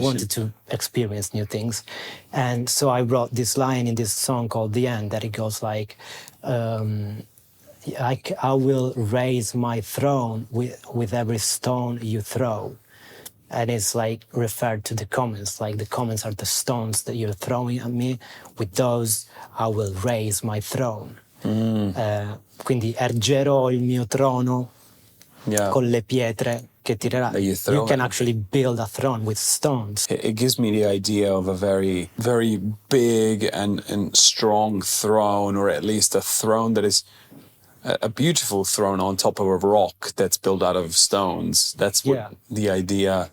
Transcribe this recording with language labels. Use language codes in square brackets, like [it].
[en] we wanted to experience new things. And so I wrote this line in this song called The End, that it goes like, I will raise my throne with every stone you throw. And it's like referred to the comments, like the comments are the stones that you're throwing at me. With those, I will raise my throne. [it] Quindi ergerò il mio trono [en] Yeah. [it] con le pietre che tirerà. [en] That you throw You can at me. actually build a throne with stones. It gives me the idea of a very, very big and strong throne, or at least a throne that is a beautiful throne on top of a rock that's built out of stones. That's what Yeah. the idea.